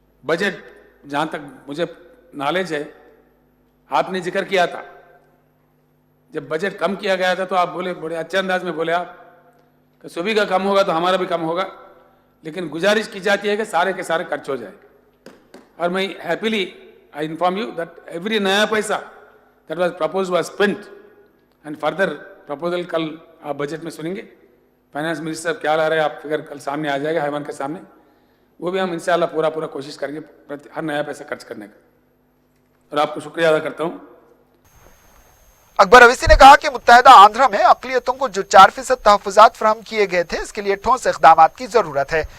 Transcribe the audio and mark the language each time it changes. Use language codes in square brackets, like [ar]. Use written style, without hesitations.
[hi] Budget जहाँ तक मुझे नॉलेज है, आपने जिक्र किया था जब बजट कम किया गया था तो आप बोले, बड़े अच्छे अंदाज में बोले आप कि सभी का कम होगा तो हमारा भी कम होगा, लेकिन गुजारिश की जाती है कि सारे के सारे खर्च हो जाए. और मैं happily [en] I inform you that every नया पैसा that was proposed was spent and further proposal [hi] कल आप बजट में सुनेंगे. फाइनेंस मिनिस्टर क्या ला रहे हैं आप फिगर कल सामने आ जाएगा हाईवन के सामने, वो भी हम इंशाल्लाह पूरा कोशिश करेंगे हर नया पैसा खर्च करने का. और आपको शुक्रिया अदा करता हूँ. अकबर अवैसी ने कहा कि मुत्तहिदा आंध्रा में अक़लियतों को जो 4% तहफ़्फ़ुज़ात फराहम किए गए थे, इसके लिए ठोस इक़दामात की ज़रूरत है.